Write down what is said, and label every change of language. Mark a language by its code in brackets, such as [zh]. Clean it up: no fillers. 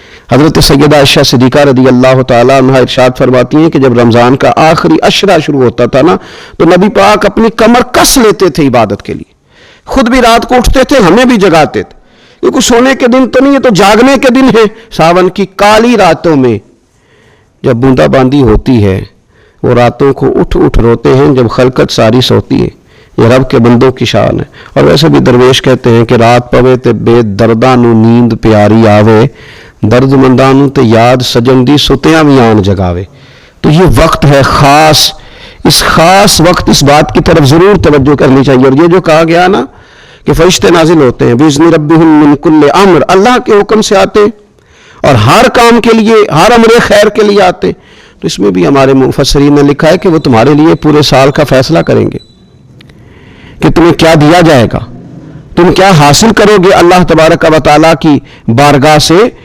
[ur] حضرت سیدہ عائشہ صدیقہ رضی اللہ تعالیٰ عنہ ارشاد فرماتی ہیں کہ جب رمضان کا آخری عشرہ شروع ہوتا تھا نا، تو نبی پاک اپنی کمر کس لیتے تھے عبادت کے لیے، خود بھی رات کو اٹھتے تھے، ہمیں بھی جگاتے تھے، کیونکہ سونے کے دن تو نہیں ہے، تو جاگنے کے دن ہے۔ ساون کی کالی راتوں میں جب بوندا باندی ہوتی ہے، وہ راتوں کو اٹھ اٹھ روتے ہیں جب خلقت ساری سوتی ہے، یہ رب کے بندوں کی شان ہے. اور ویسے بھی درویش کہتے ہیں کہ [pa] رات پوے تے بے درداں نو نیند پیاری آوے، درد منداں نو تے یاد سجن دی ستیاں بھی آن جگاوے. [ur] تو یہ وقت ہے خاص، اس خاص وقت اس بات کی طرف ضرور توجہ کرنی چاہیے. اور یہ جو کہا گیا نا کہ فرشتے نازل ہوتے ہیں [ar] بِإِذْنِ رَبِّهِمْ مِنْ كُلِّ امر، [ur] اللہ کے حکم سے آتے اور ہر کام کے لیے، ہر امر خیر کے لیے آتے. تو اس میں بھی ہمارے مفسرین نے لکھا ہے کہ وہ تمہارے لیے پورے سال کا فیصلہ کریں گے کہ تمہیں کیا دیا جائے گا، تم کیا حاصل کرو گے اللہ تبارک و تعالیٰ کی بارگاہ سے.